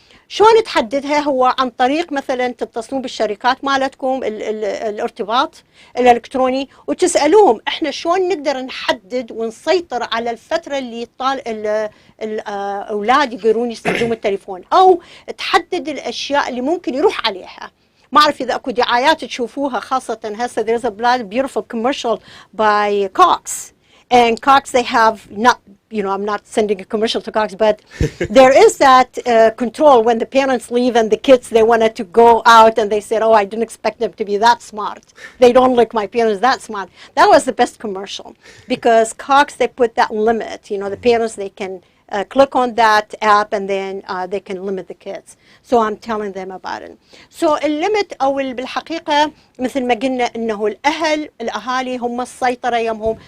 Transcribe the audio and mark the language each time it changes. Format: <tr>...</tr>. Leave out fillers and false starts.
<ar>شلون تحددها؟ هو عن طريق مثلا تتصلون بالشركات مالتكم الارتباط الالكتروني وتسالوهم احنا شلون نقدر نحدد ونسيطر على الفتره اللي الاولاد يقدرون يستخدمون التليفون، او تحدد الاشياء اللي ممكن يروح عليها. ما اعرف اذا اكو دعايات تشوفوها خاصه هسه</ar> <en>there's a beautiful commercial by Cox. And Cox, they have not, I'm not sending a commercial to Cox, but there is that control when the parents leave and the kids, they wanted to go out and they said, oh, I didn't expect them to be that smart. They don't look my parents that smart. That was the best commercial because Cox, they put that limit. The parents, they can click on that app and then they can limit the kids. So I'm telling them about it. So</en> <ar>الليمت أو بالحقيقة مثل ما قلنا إنه الأهالي هم السيطرة يمهم.</ar>